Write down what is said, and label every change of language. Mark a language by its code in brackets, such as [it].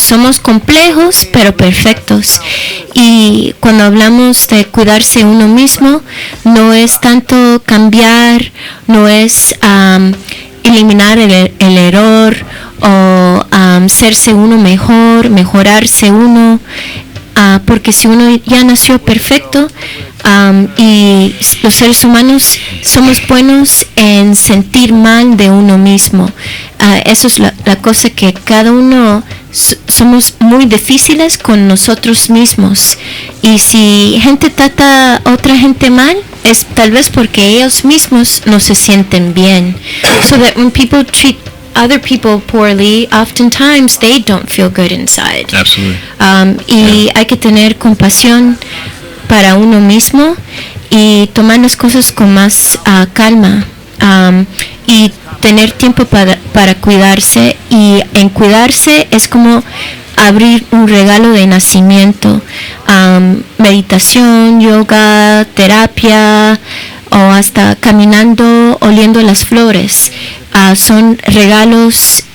[es] Somos complejos pero perfectos. Y cuando hablamos de cuidarse uno mismo, no es tanto cambiar, no es eliminar el error o serse uno mejor, mejorarse uno, porque si uno ya nació perfecto, y los seres humanos somos buenos en sentir mal de uno mismo. Eso es la cosa, que cada uno somos muy difíciles con nosotros mismos, y si gente trata a otra gente mal, es tal vez porque ellos mismos no se sienten bien. [en] So that when people treat other people poorly, oftentimes they don't feel good inside. Absolutely. [es] Y hay que tener compasión para uno mismo y tomar las cosas con más calma, y tener tiempo para cuidarse. Y en cuidarse es como abrir un regalo de nacimiento, meditación, yoga, terapia, o hasta caminando, oliendo las flores. Son regalos